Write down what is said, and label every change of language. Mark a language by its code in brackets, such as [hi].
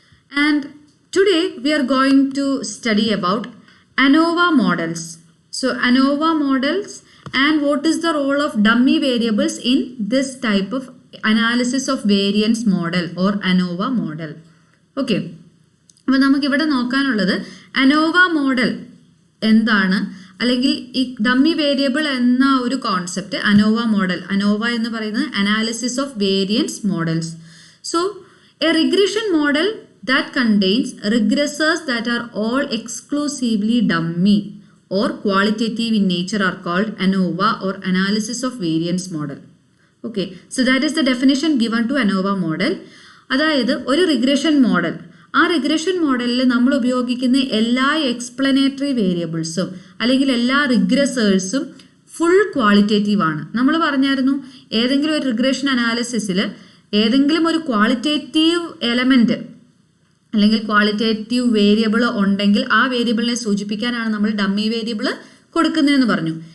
[en] And today we are going to study about ANOVA models. So ANOVA models and what is the role of dummy variables in this type of analysis of variance model or ANOVA model. Okay. [ml] അപ്പോൾ നമുക്ക് ഇവിടെ നോക്കാനുള്ളത് ANOVA model എന്താണ്, അല്ലെങ്കിൽ ഈ dummy variable എന്ന ഒരു concept ANOVA model. ANOVA എന്ന് പറയുന്നത് [en] Analysis of variance models. So a regression model that contains regressors that are all exclusively dummy or qualitative in nature are called ANOVA or analysis of variance model. Okay, so that is the definition given to ANOVA model. [ml] അതായത് ഒരു regression model, ആ regression മോഡലിൽ നമ്മൾ ഉപയോഗിക്കുന്ന എല്ലാ explanatory വേരിയബിൾസും അല്ലെങ്കിൽ എല്ലാ റിഗ്രസേഴ്സും full qualitative ആണ്. നമ്മൾ പറഞ്ഞായിരുന്നു ഏതെങ്കിലും ഒരു റിഗ്രഷൻ അനാലിസിസിൽ ഏതെങ്കിലും ഒരു ക്വാളിറ്റേറ്റീവ് എലമെൻറ്റ് അല്ലെങ്കിൽ ക്വാളിറ്റേറ്റീവ് വേരിയബിൾ ഉണ്ടെങ്കിൽ ആ വേരിയബിളിനെ സൂചിപ്പിക്കാനാണ് നമ്മൾ ഡമ്മി വേരിയബിൾ കൊടുക്കുന്നതെന്ന് പറഞ്ഞു.